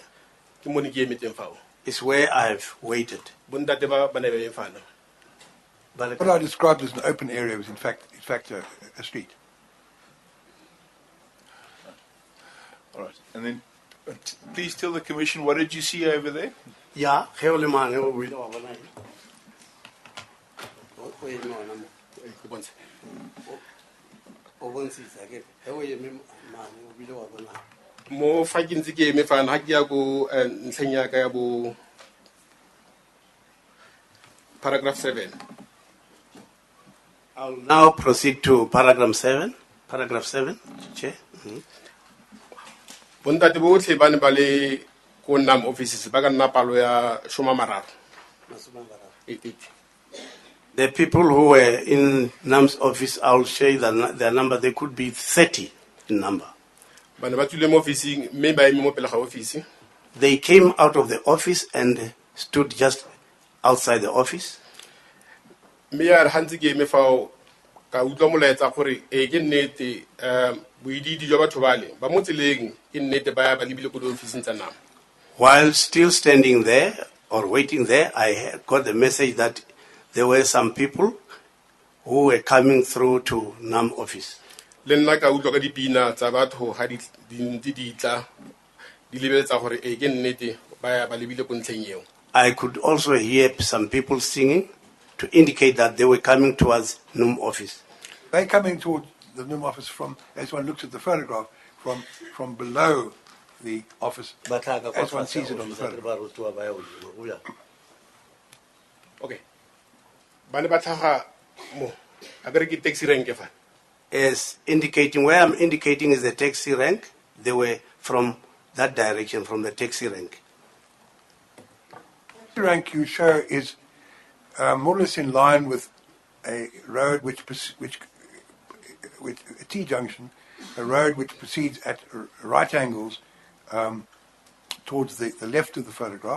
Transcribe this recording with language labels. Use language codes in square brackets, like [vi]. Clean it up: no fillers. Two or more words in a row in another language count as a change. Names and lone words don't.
[en] It's where I've waited. But what I described as an open area was in fact a street. All right, and then please tell the Commission, what did you see over there? Yeah, [tn] mo fa ke ntse ke eme fana ha ke ya go ntlheng ya ka ya bo paragraph 7. [en] I'll now proceed to paragraph 7. Paragraph 7, Chair. [tn] Bontate botlhe ba ne ba le ko NUM offices ba ka nna palo ya 30. [en] The people who were in NUM's office, I'll show you their number. They could be 30 in number. [tn] Ba ne ba tswile mo officing mme ba eme mo pele ga office. [en] They came out of the office and stood just outside the office. [tn] Me ya re hantse ke eme fao ka utlwa molaetsa gore ke nnete boididi jwa batho bale ba mo tseleng ke nnete ba ya ba lebile ko di officing tsa NUM. [en] While still standing there or waiting there, I got the message that there were some people who were coming through to NUM office. [tn] Le nna ka utlwa ka dipina tsa batho ha di ntse di tla di lebeletsa gore ke nnete ba ya ba lebile ko ntlheng eo. [en] I could also hear some people singing to indicate that they were coming towards NUM office. They're coming towards the NUM office from, as one looks at the photograph, from below the office as one sees it on the photograph. [tn] Okay. Bane ba tlhaga mo. A ke re ke [en] taxi rank [tn] fa. [en] As indicating, where I'm indicating is the taxi rank. They were from that direction, from the taxi rank. The rank you show is more or less in line with a road which a T junction, a road which proceeds at right angles towards the left of the photograph.